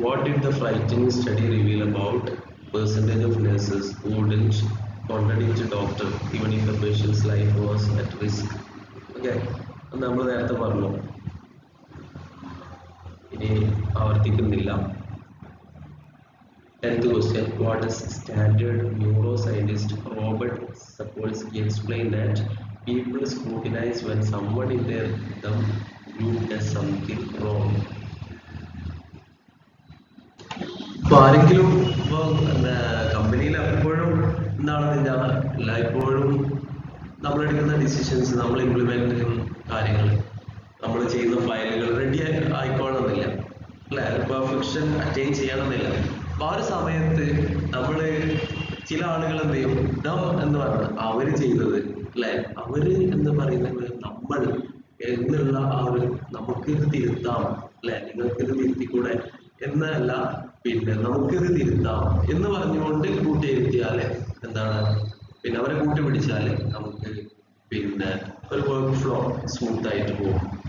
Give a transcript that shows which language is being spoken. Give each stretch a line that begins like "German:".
English: What did the frightening study reveal about percentage of nurses who wouldn't contradict a doctor even if the patient's life was at risk? Okay.
Malayalam: നമ്മൾ നേരത്തെ പറഞ്ഞു, ഇനി ആവർത്തിക്കുന്നില്ല.
English: 10th question. What does standard neuroscientist Robert Sapolsky explain that people scrutinize when someone in their group does something wrong?
Malayalam: ഇപ്പൊ ആരെങ്കിലും ഇപ്പൊ കമ്പനിയിൽ എപ്പോഴും എന്താണെന്നില്ല, എല്ലായ്പ്പോഴും നമ്മൾ എടുക്കുന്ന ഡിസിഷൻസ്, നമ്മൾ ഇംപ്ലിമെന്റ് ചെയ്യുന്ന കാര്യങ്ങൾ, നമ്മൾ ചെയ്യുന്ന ഫയലുകൾ റെഡി ആയിക്കോണമെന്നില്ല, അല്ലെ? പെർഫെക്ഷൻ അറ്റൈൻ ചെയ്യണമെന്നില്ല. അപ്പൊ ആ ഒരു സമയത്ത് നമ്മള് ചില ആളുകൾ എന്ത് ചെയ്യും, എന്ന് പറഞ്ഞാൽ അവര് ചെയ്തത്, അല്ലെ, അവര് എന്ന് പറയുന്നത് നമ്മൾ എന്നുള്ള ആ ഒരു നമുക്കിത് തിരുത്താം, അല്ലെ, നിങ്ങൾക്കിത് തിരുത്തിക്കൂടെ എന്നല്ല, പിന്നെ നമുക്കിത് തിരുത്താം എന്ന് പറഞ്ഞുകൊണ്ട് കൂട്ടിയിരുത്തിയാല് എന്താണ്, പിന്നെ അവരെ കൂട്ടുപിടിച്ചാല് നമുക്ക് പിന്നെ ഒരു വർക്ക് ഫ്ലോ സ്മൂത്ത് ആയിട്ട് പോകും.